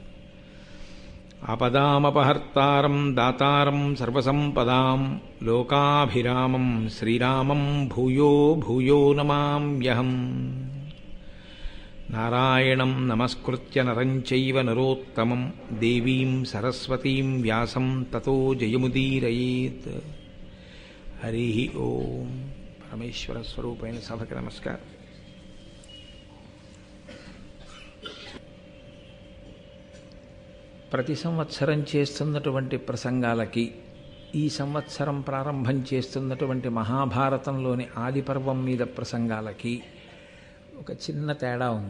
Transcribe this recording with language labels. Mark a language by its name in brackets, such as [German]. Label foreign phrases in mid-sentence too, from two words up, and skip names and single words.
[Sanskrit] आपदामपहर्तारं दातारं सर्वसम्पदां लोकाभिरामं श्रीरामं भूयो भूयो नमाम्यहम्। नारायणं नमस्कृत्य नरं चैव नरोत्तमं देवीं सरस्वतीं व्यासं ततो जयमुदीरयेत्। हरिः ओं। [Telugu] परमेश्वरस्वरूपैన సభకి నమస్కారం. ప్రతి సంవత్సరం చేస్తున్నటువంటి ప్రసంగాలకి ఈ సంవత్సరం ప్రారంభం చేస్తున్నటువంటి మహాభారతంలోని ఆదిపర్వం మీద ప్రసంగాలకి ఒక చిన్న తేడా ఉంది.